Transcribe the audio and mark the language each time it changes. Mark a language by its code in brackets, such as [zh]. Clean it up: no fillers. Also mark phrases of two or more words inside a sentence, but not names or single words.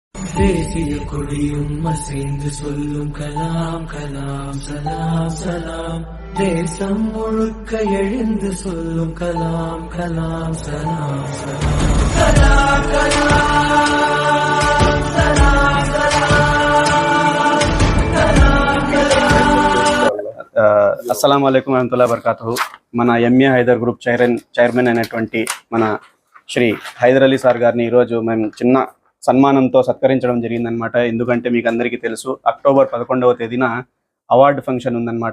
[ta] தேசிய கொடியும் அசைந்து சொல்லும் கலாம் கலாம் சலாம் சலாம். தேசம் முழுக்க எழுந்து சொல்லும் கலாம் கலாம் சலாம் சலாம். கலாம் கலாம் சலாம் சலாம். கலாம் కలాం. [ar] السلام عليكم ورحمة الله وبركاته. [te] మన ఎంఏ హైదర్ గ్రూప్ చైర్మన్ అయినటువంటి మన శ్రీ హైదర్ అలీ సార్ గారిని ఈరోజు మేము చిన్న సన్మానంతో సత్కరించడం జరిగిందనమాట. ఎందుకంటే మీకు అందరికీ తెలుసు, అక్టోబర్ 11వ తేదీన [en] award function [te] ఉందన్నమాట.